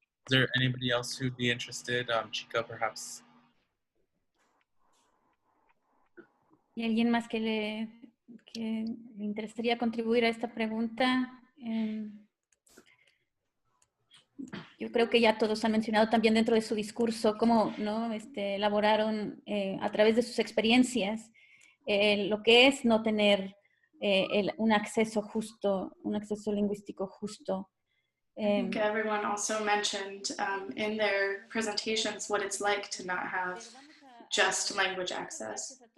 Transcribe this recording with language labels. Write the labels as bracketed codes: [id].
[en] Is there anybody else who'd be interested? Chica, perhaps? [es] ¿Y alguien más que le interesaría contribuir a esta pregunta? Yo creo que ya todos han mencionado también dentro de su discurso cómo, ¿no? Elaboraron a través de sus experiencias lo que es no tener un acceso justo, un acceso lingüístico justo. [en] I think everyone also mentioned in their presentations what it's like to not have just language access.